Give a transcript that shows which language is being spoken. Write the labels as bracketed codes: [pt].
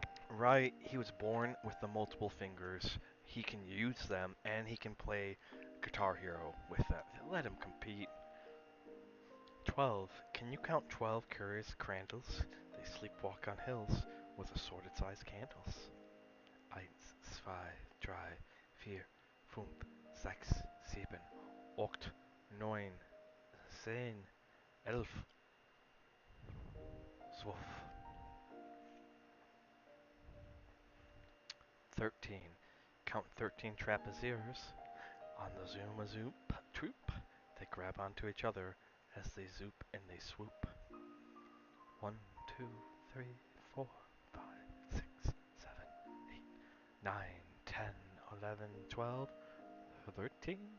[en] Right, he was born with the multiple fingers. He can use them, and he can play Guitar Hero with that. Let him compete. 12. Can you count 12 curious crandles? They sleepwalk on hills with assorted-sized candles. [de] Eins, zwei, drei, vier, fünf, sechs, sieben, acht, neun, zehn, 11, 12, 13. [en] Count 13 trapeziers. On the zoom a zoop troop, they grab onto each other as they zoop and they swoop. 1, 2, 3, 4, 5, 6, 7, 8, 9, 10, 11, 12, 13.